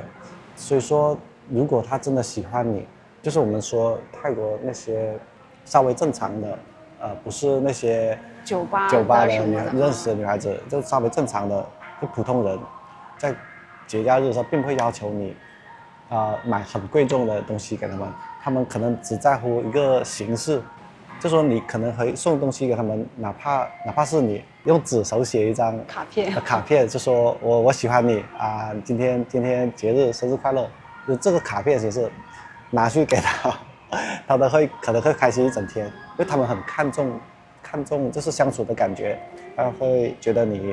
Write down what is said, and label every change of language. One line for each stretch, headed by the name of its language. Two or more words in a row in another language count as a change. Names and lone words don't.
Chinese: 所以說，如果她真的喜歡你，就是我們說泰國那些稍微正常的，不是那些酒吧的認識的女孩子，就稍微正常的就普通人，在節假日的時候并不會要求你買很貴重的東西給他們，他們可能只在乎一個形式，就說你可能會送東西給他們，哪怕是你用紙手寫一張卡片，就說我喜歡你啊，今天節日生日快樂，就這個卡片其實拿去給他，他可能會開心一整天，因為他們很看重就是相處的感覺，他會覺得你